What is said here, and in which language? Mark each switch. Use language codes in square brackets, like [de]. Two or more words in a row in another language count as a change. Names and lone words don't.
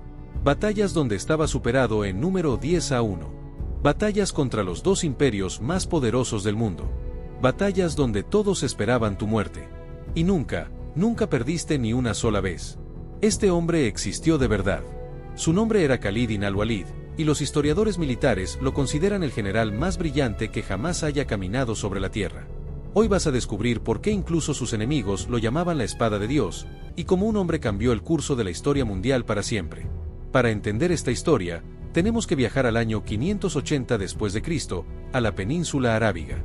[es] Batallas donde estaba superado en número 10-1. Batallas contra los dos imperios más poderosos del mundo. Batallas donde todos esperaban tu muerte. Y nunca perdiste ni una sola vez. Este hombre existió de verdad. Su nombre era Khalid ibn al-Walid, y los historiadores militares lo consideran el general más brillante que jamás haya caminado sobre la tierra. Hoy vas a descubrir por qué incluso sus enemigos lo llamaban la espada de Dios, y cómo un hombre cambió el curso de la historia mundial para siempre. Para entender esta historia, tenemos que viajar al año 580 después de Cristo, a la península arábiga.